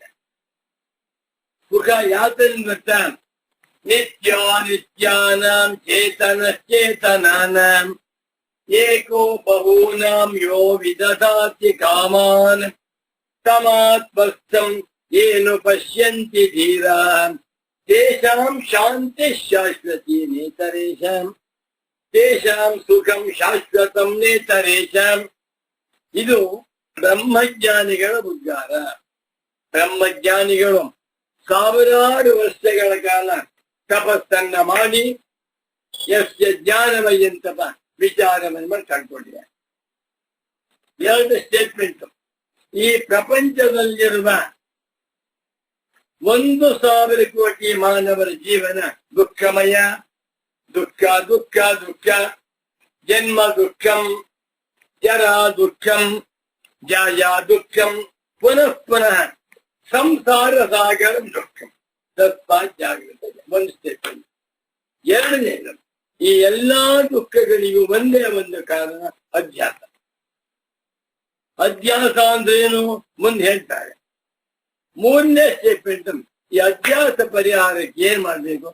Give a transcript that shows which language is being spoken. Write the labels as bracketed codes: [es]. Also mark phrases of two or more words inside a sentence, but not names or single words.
[kn] ಸುಖ ಯಾತರಿಂದ ಗೊತ್ತಾ? [sa] ನಿತ್ಯಾನಿತ್ಯಾನಾಂ ಚೇತನಶ್ಚೇತನಾನಾಂ ಏಕೋ ಬಹೂನಾಂ ಯೋ ವಿದಧಾತಿ ಕಾಮಾನ್ ತಮಾತ್ಮಸ್ಥಂ ಏನು ಪಶ್ಯಂತಿ ಧೀರಾನ್ ತೇಷಾಂ ಶಾಂತಿ ಶಾಶ್ವತಿ ನೇತರೇಷಾಂ ತೇಷಾಂ ಸುಖಂ ಶಾಶ್ವತಂ ನೇತರೇಷಾಂ. [kn] ಇದು ಬ್ರಹ್ಮಜ್ಞಾನಿಗಳ ಉದ್ಗಾರ. ಬ್ರಹ್ಮಜ್ಞಾನಿಗಳು ಸಾವಿರಾರು ವರ್ಷಗಳ ಕಾಲ ತಪಸ್ಸನ್ನ ಮಾಡಿ [sa] ಯಸ್ಯ ಜ್ಞಾನಮಯ್ಯಂತಪ [kn] ವಿಚಾರವನ್ನು ಮಾಡಿ ಕಂಡುಕೊಂಡಿದ್ದಾರೆ. 2 ಸ್ಟೇಟ್ಮೆಂಟ್. ಈ ಪ್ರಪಂಚದಲ್ಲಿರುವ 1,000 ಕೋಟಿ ಮಾನವರ ಜೀವನ ದುಃಖಮಯ. ದುಃಖ ದುಃಖ ದುಃಖ. [sa] ಜನ್ಮ ದುಃಖಂ, ಜರಾ ದುಃಖಂ, ಜಾಯಾ ದುಃಖಂ, ಪುನಃ ಪುನಃ ಸಂಸಾರ ಸಾಗರ ದುಃಖಂ. [kn] ತತ್ವ ಜಾಗೃತ. 1 ಸ್ಟೇಟ್ಮೆಂಟ್. 2ನೇದು, ಈ ಎಲ್ಲಾ ದುಃಖಗಳಿಗೂ ಒಂದೇ ಒಂದು ಕಾರಣ, ಅಧ್ಯಾಸ. ಅಧ್ಯಾಸ ಅಂದ್ರೇನು ಮುಂದೆ ಹೇಳ್ತಾರೆ. 3ನೇ ಸ್ಟೇಟ್ಮೆಂಟ್, ಈ ಅಧ್ಯಾಸ ಪರಿಹಾರಕ್ಕೆ ಏನ್ ಮಾಡ್ಬೇಕು?